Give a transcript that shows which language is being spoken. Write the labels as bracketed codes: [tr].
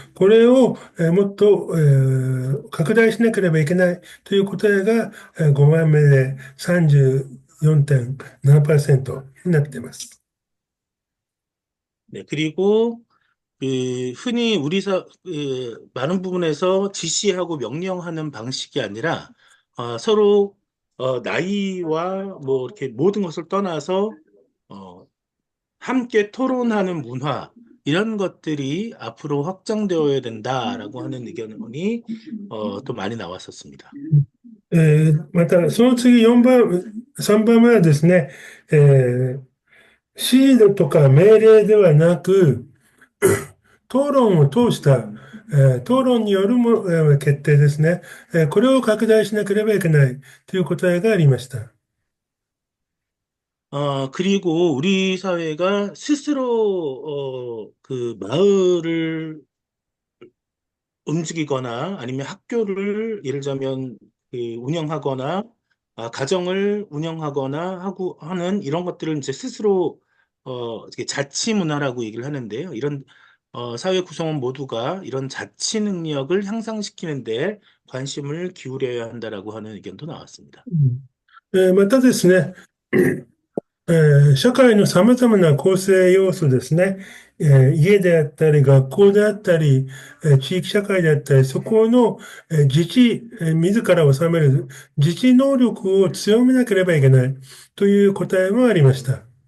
[ja] これを、もっと、拡大しなければいけないという答えが、5番目で34.7%になっています。 [ko] 네, 그리고 흔히 많은 부분에서 지시하고 명령하는 방식이 아니라 서로 나이와 뭐 이렇게 모든 것을 떠나서 어, 함께 토론하는 문화 이런 것들이 앞으로 확장되어야 된다라고 하는 의견이 또 많이 나왔었습니다. [ja] また、その次4番、3番目はですね、指示とか命令ではなく、討論を通した、討論による決定ですね。これを拡大しなければいけないという答えがありました。 [ko] 그리고 우리 사회가 스스로 그 마을을 움직이거나 아니면 학교를 예를 들자면 그 운영하거나 가정을 운영하거나 하고 하는 이런 것들을 이제 스스로 이렇게 자치 문화라고 얘기를 하는데요. 이런 사회 구성원 모두가 이런 자치 능력을 향상시키는데 관심을 기울여야 한다라고 하는 의견도 나왔습니다. [ja] またですね、社会の様々な構成要素ですね、家であったり、学校であったり、地域社会であったり、そこの、自ら治める自治能力を強めなければいけないという答えもありました。